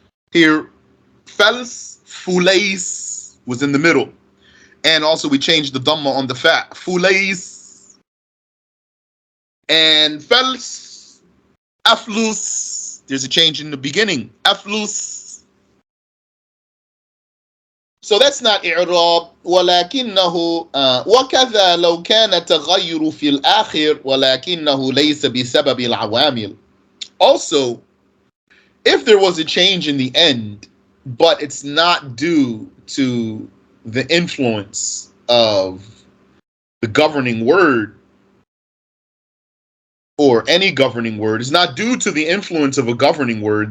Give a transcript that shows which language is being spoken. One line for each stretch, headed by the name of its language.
English: Here, fels, fulais was in the middle. And also we changed the dhamma on the fa. Fulais. And fels, aflus. There's a change in the beginning. Aflus. So that's not i'rab.
Arabic: ولكنه وكذا لو كان التغير في الآخر ولكنه ليس بسبب العوامل.
English: Also, if there was a change in the end, but it's not due to the influence of the governing word or any governing word, is not due to the influence of a governing word.